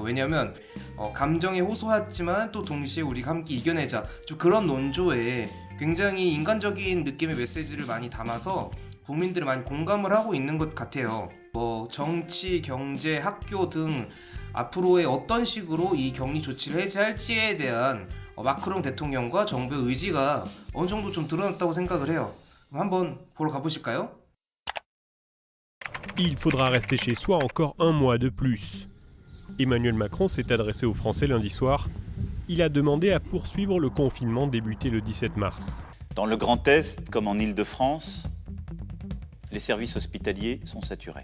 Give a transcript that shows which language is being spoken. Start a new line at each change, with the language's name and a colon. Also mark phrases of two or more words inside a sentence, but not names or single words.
Korean: 왜냐면 감정에 호소하지만 또 동시에 우리가 함께 이겨내자, 좀 그런 논조에 굉장히 인간적인 느낌의 메시지를 많이 담아서 국민들이 많이 공감을 하고 있는 것 같아요. 정치, 경제, 학교 등 앞으로의 어떤 식으로 이 격리 조치를 해제할지에 대한 마크롱 대통령과 정부의 의지가 어느 정도 좀 드러났다고 생각을 해요. 그럼 한번 보러 가보실까요?
French: Il faudra rester chez soi encore un mois de plus. Emmanuel Macron s'est adressé aux Français lundi soir. Il a demandé à poursuivre le confinement débuté le 17 mars. Dans le Grand Est, comme en Île-de-France, les services hospitaliers sont saturés.